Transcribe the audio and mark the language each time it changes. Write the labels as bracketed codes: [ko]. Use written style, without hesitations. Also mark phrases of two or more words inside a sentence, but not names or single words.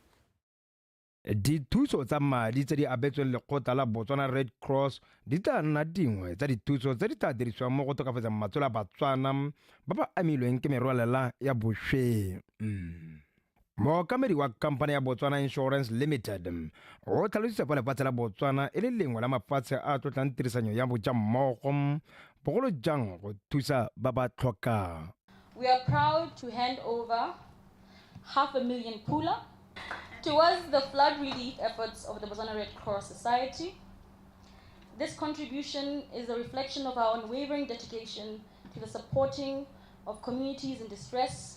[tn] Dithuso tsa madi tse di abetsweng lekgotla la Botswana Red Cross di tla nna dingwe tsa dithuso tse di tla dirisiwang mo go tokafatseng matshelo a Batswana ba ba amilweng ke merwalela ya bosheng. Mookamedi wa company ya Botswana Insurance Limited o tlhalositse fa lefatshe la Botswana e le lengwe la mafatshe a tlotlang tirisanyo ya bojammogo bogolo jang go thusa ba ba tlhokang. [en] We are proud to hand over 500,000 pula towards the flood relief efforts of the Botswana Red Cross Society. This contribution is a reflection of our unwavering dedication to the supporting of communities in distress.